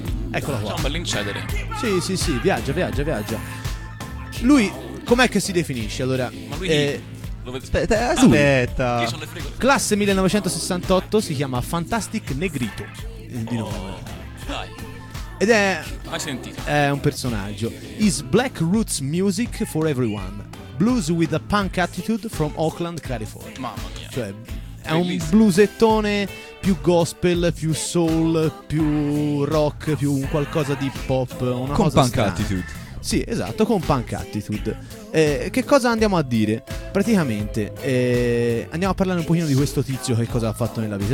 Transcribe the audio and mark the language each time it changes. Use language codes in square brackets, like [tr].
[it] Eccola qua. C'è un bel incedere. Sì. Viaggia. Lui com'è che si definisce? Allora, ma lui Aspetta. Classe 1968, si chiama Fantastic Negrito. Di nome. Dai. Ed è. Mai sentito. È un personaggio. [en] Is Black Roots Music for Everyone. Blues with a Punk Attitude from Oakland, California. [it] Mamma mia. Cioè, è un bluesettone più gospel, più soul, più rock, più un qualcosa di pop. Una con cosa punk strana. [en] Attitude. [it] Sì, esatto, con punk attitude. Che cosa andiamo a dire? Praticamente andiamo a parlare un pochino di questo tizio, che cosa ha fatto nella vita.